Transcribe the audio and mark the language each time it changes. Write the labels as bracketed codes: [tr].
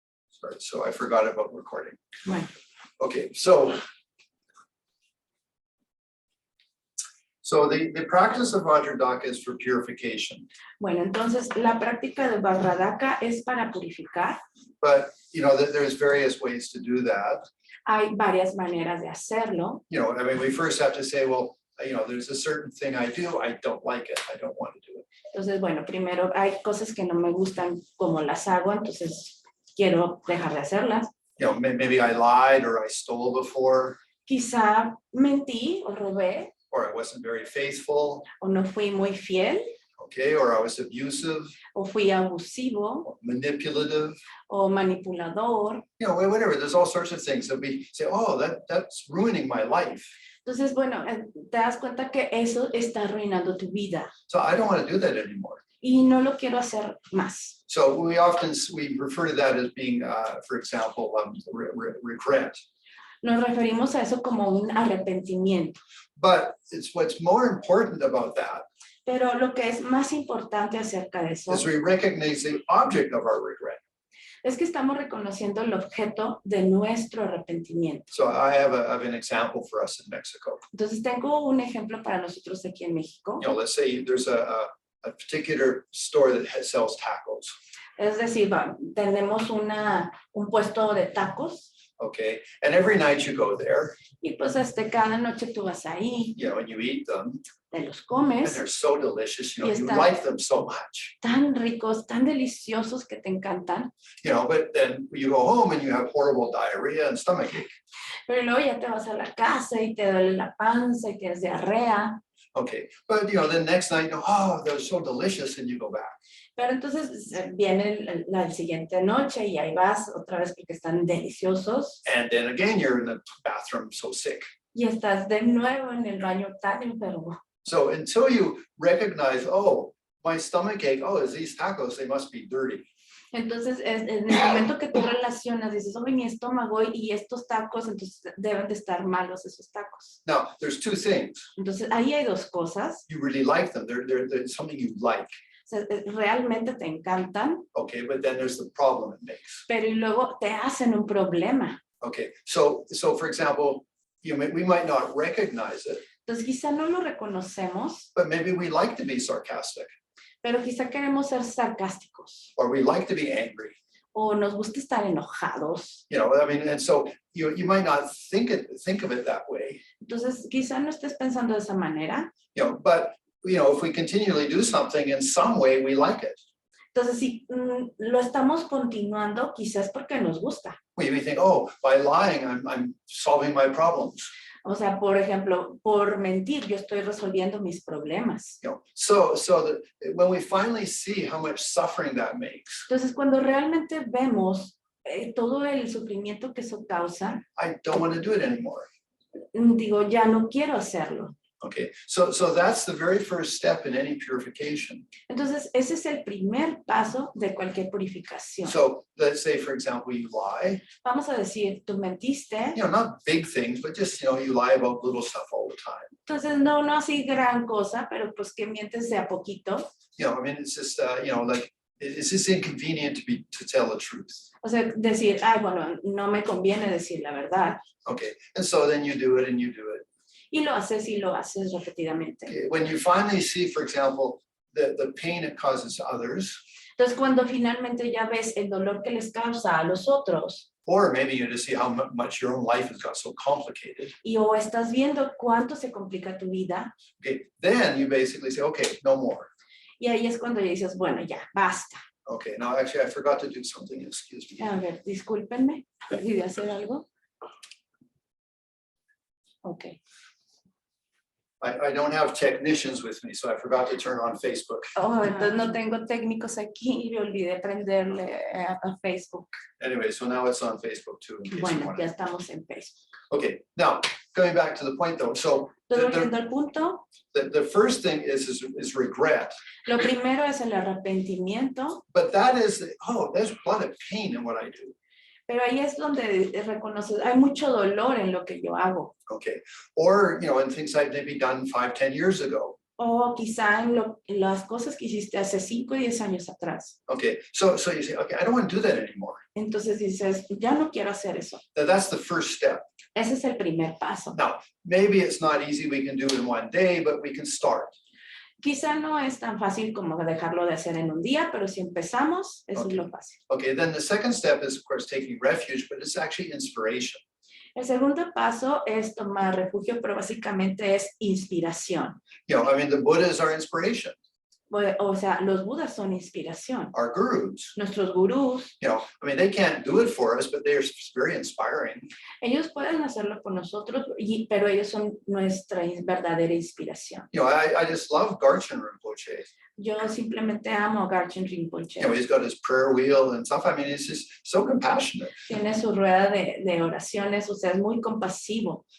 [en] Sorry, so I forgot about recording. [es] Bueno. [en] Okay, so the practice of Vajra Daka is for purification. [es] Bueno, entonces la práctica de Vajra Daka es para purificar. [en] But you know that there's various ways to do that. [es] Hay varias maneras de hacerlo. [en] You know, I mean, we first have to say, well, you know, there's a certain thing I do, I don't like it, I don't want to do it. [es] Entonces, bueno, primero hay cosas que no me gustan como las hago, entonces quiero dejar de hacerlas. [en] You know, maybe I lied or I stole before, [es] Quizá mentí o robé [en] or I wasn't very faithful, [es] o no fui muy fiel [en] okay, or I was abusive, [es] o fui abusivo [en] or manipulative, [es] o manipulador. [en] you know, whatever. There's all sorts of things that we say, oh, that's ruining my life. [es] Entonces, bueno, te das cuenta que eso está arruinando tu vida [en] So I don't want to do that anymore. [es] y no lo quiero hacer más. [en] So we refer to that as being, for example, regret. [es] Nos referimos a eso como un arrepentimiento. [en] But it's what's more important about that [es] Pero lo que es más importante acerca de eso [en] is we recognize the object of our regret. [es] es que estamos reconociendo el objeto de nuestro arrepentimiento. [en] So I have an example for us in Mexico. [es] Entonces tengo un ejemplo para nosotros aquí en México. [en] You know, let's say there's a particular store that sells tacos. [es] Es decir, tenemos un puesto de tacos. [en] Okay, and every night you go there, [es] Y pues cada noche tú vas ahí, [en] you know, and you eat them, [es] te los [en] and [es] comes, [en] they're so delicious. You know, [es] Y [en] you [es] está- [en] like them so much. [es] tan ricos, tan deliciosos que te encantan. [en] You know, but then you go home and you have horrible diarrhea and stomachache. [es] Pero luego ya te vas a la casa y te duele la panza y tienes diarrea. [en] Okay, but you know, the next night, oh, they're so delicious, and you go back. [es] Pero entonces viene la siguiente noche y ahí vas otra vez porque están deliciosos. [en] And then again, you're in the bathroom so sick. [es] Y estás de nuevo en el baño tan enfermo. [en] So until you recognize, oh, my stomach ache, oh, is these tacos, they must be dirty. [es] Entonces, en el momento que tú relacionas, dices, oh, mi estómago y estos tacos, entonces deben de estar malos esos tacos. [en] Now, there's two things. [es] Entonces, ahí hay dos cosas. [en] You really like them. They're something you like. [es] O sea, realmente te encantan, [en] Okay, but then there's the problem it makes. [es] pero y luego te hacen un problema. [en] Okay, so for example, we might not recognize it, [es] Entonces, quizá no lo reconocemos, [en] but maybe we like to be sarcastic, [es] pero quizá queremos ser sarcásticos [en] or we like to be angry. [es] o nos gusta estar enojados. [en] You know, I mean, and so you might not think of it that way. [es] Entonces, quizá no estés pensando de esa manera. [en] You know, but you know, if we continually do something in some way, we like it. [es] Entonces, si lo estamos continuando, quizás porque nos gusta. [en] We think, oh, by lying, I'm solving my problems. [es] O sea, por ejemplo, por mentir, yo estoy resolviendo mis problemas. [en] You know, so that when we finally see how much suffering that makes, [es] Entonces, cuando realmente vemos todo el sufrimiento que eso causa, [en] I don't want to do it anymore. [es] digo, ya no quiero hacerlo. [en] Okay, so that's the very first step in any purification. [es] Entonces, ese es el primer paso de cualquier purificación. [en] So let's say, for example, you lie, [es] Vamos a decir, tú mentiste, [en] you know, not big things, but just, you know, you lie about little stuff all the time. [es] entonces no así gran cosa, pero pues que mientes de a poquito. [en] You know, I mean, it's just, you know, like, it's just inconvenient to tell the truth. [es] O sea, decir, ay, bueno, no me conviene decir la verdad. [en] Okay, and so then you do it and you do it. [es] Y lo haces repetidamente. [en] Okay, when you finally see, for example, the pain it causes to others, [es] Entonces, cuando finalmente ya ves el dolor que les causa a los otros, [en] or maybe you just see how much your own life has got so complicated, [es] y o estás viendo cuánto se complica tu vida, [en] okay, then you basically say, okay, no more. [es] y ahí es cuando dices, bueno, ya, basta. [en] Okay, now actually I forgot to do something, excuse me. [es] A ver, discúlpenme, olvidé hacer algo. [en] Ok. I don't have technicians with me, so I forgot to turn on Facebook. [es] Oh, entonces no tengo técnicos aquí y me olvidé prenderle a Facebook. [en] Anyway, so now it's on Facebook too. In case you [es] Bueno, [en] want [es] ya [en] it. [es] estamos en Facebook. [en] Okay, now going back to the point though, so [es] Todo volviendo al punto, [en] the first thing is regret, [es] lo primero es el arrepentimiento, [en] but that is, oh, there's a lot of pain in what I do. [es] pero ahí es donde reconoces, hay mucho dolor en lo que yo hago. [en] Okay, or you know, in things I've maybe done 5, 10 years ago. [es] O quizá en las cosas que hiciste hace 5 y 10 años atrás. [en] Okay, so you say, okay, I don't want to do that anymore. [es] Entonces dices, ya no quiero hacer eso. [en] That's the first step. [es] Ese es el primer paso. [en] Now, maybe it's not easy, we can do it in one day, but we can start. [es] Quizá no es tan fácil como dejarlo de hacer en un día, pero si empezamos, eso es lo fácil. [en] Okay, then the second step is, of course, taking refuge, but it's actually inspiration. [es] El segundo paso es tomar refugio, pero básicamente es inspiración. [en] You know, I mean, the Buddha is our inspiration, [es] O sea, los budas son inspiración. [en] our gurus. [es] Nuestros gurús, [en] You know, I mean, they can't do it for us, but they're very inspiring. [es] ellos pueden hacerlo por nosotros, pero ellos son nuestra verdadera inspiración. [en] You know, I just love Garchen Rinpoche. [es] Yo simplemente amo a Garchen Rinpoche. [en] You know, he's got his prayer wheel and stuff. I mean, he's just so compassionate. [es] Tiene su rueda de oraciones, o sea, es muy compasivo.